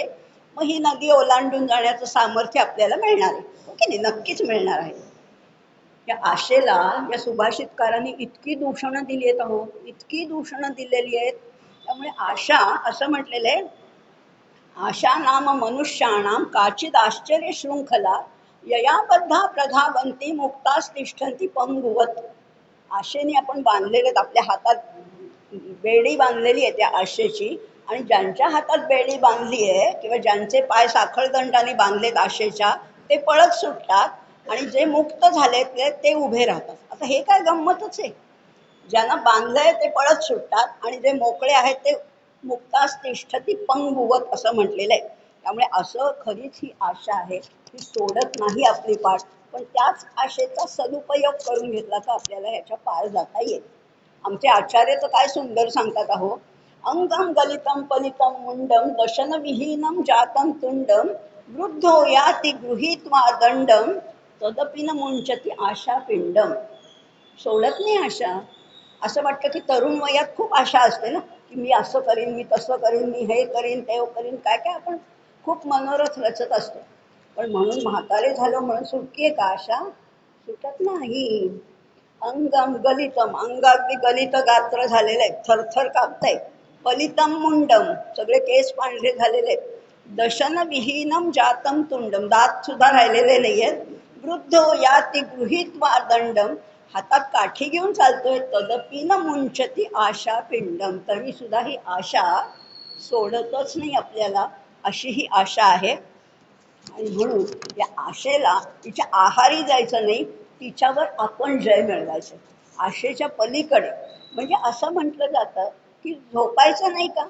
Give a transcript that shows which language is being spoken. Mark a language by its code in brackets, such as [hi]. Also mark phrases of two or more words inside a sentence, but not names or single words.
[mr] मग ही नदी ओलांडून जाण्याचं सामर्थ्य आपल्याला मिळणार आहे, हो की नाही? नक्कीच मिळणार आहे. या आशेला या सुभाषितकारांनी इतकी दूषणं दिली आहेत, अहो, इतकी दूषणं दिलेली आहेत. त्यामुळे आशा, असं म्हटलेलं आहे, [sa] आशा नाम मनुष्याणाम काचिद आश्चर्य शृंखला ययाबद्धा प्रधावंती मुक्तास तिष्ठन्ति पंगुवत. [mr] आशेने आपण बांधलेले, आपल्या हातात बेडी बांधलेली आहे त्या आशेची. आणि ज्यांच्या हातात बेडी बांधली आहे किंवा ज्यांचे पाय साखळदंडाने बांधलेत आशेच्या, ते पळत सुटतात आणि जे मुक्त झालेत ते उभे राहतात. आता हे काय गंमतच आहे. ज्यांना बांधलंय ते पळत सुटतात आणि जे मोकळे आहेत ते [sa] मुक्तास तिष्ठती पंगुवत [mr] असं म्हटलेलं आहे. त्यामुळे असं खरीच ही आशा आहे, ही सोडत नाही आपली पाठ. पण त्याच आशेचा सदुपयोग करून घेतला तर आपल्याला ह्याच्या पार जाता येईल. आमचे आचार्य तर काय सुंदर सांगतात अहो. [sa] अंगम गलितम पलितम मुंडम दशन विहीनम जातम तुंडम वृद्धो याति गृहीत्वा दंडम तदपि न मुंचती आशा पिंडम. [mr] सोडत नाही आशा. असं वाटतं की तरुण वयात खूप आशा असते ना, की मी असं करीन, मी तसं करीन, मी हे करीन, ते करीन, काय काय आपण खूप मनोरथ रचत असतो. पण म्हणून म्हातारे झालो म्हणून सुटकी आहे का आशा? सुटत नाही. [sa] अंगम गलितम, [mr] अंग अगदी गलित गात्र झालेलं आहे, थरथर कापतंय. [sa] पलितम मुंडम, [mr] सगळे केस पांढरे झालेले आहेत. [sa] दशन विहीनम जातम तुंडम, [mr] दात सुद्धा राहिलेले नाहीयेत. [sa] वृद्धो याति गृहीत्वा दंडम, [mr] हातात काठी घेऊन चालतोय. [sa] तदपि न मुंचती आशा पिंडम, [mr] तरी सुद्धा ही आशा सोडतच नाही आपल्याला, अशी ही आशा आहे. आणि म्हणून या आशेला तिच्या आहारी जायचं नाही, तिच्यावर आपण जय मिळवायचं. आशेच्या पलीकडे म्हणजे असं म्हटलं जातं की झोपायचं नाही का?